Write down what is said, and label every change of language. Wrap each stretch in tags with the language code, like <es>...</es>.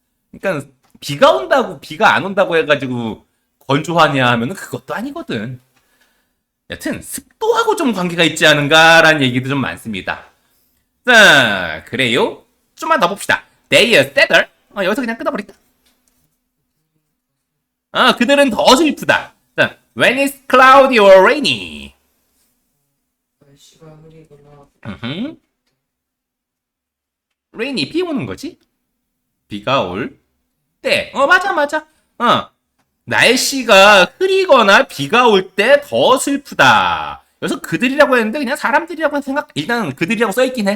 <ko>그러니까 비가 온다고 비가 안 온다고 해가지고 건조하냐 하면은 그것도 아니거든. 여튼 습도하고 좀 관계가 있지 않은가라는 얘기도 좀 많습니다. 자, 그래요. 좀만 더 봅시다.</ko> <en>They are sadder.</en> <ko>여기서 그냥 끊어버릴까? 그들은 더 슬프다.</ko> <en>자, when it's cloudy or rainy.</en> <ko>날씨가 흐리거나 rainy 비 오는 거지? 비가 올 때. 맞아. 날씨가 흐리거나 비가 올 때 더 슬프다. 여기서 그들이라고 했는데 그냥 사람들이라고 일단 그들이라고 써있긴 해.</ko>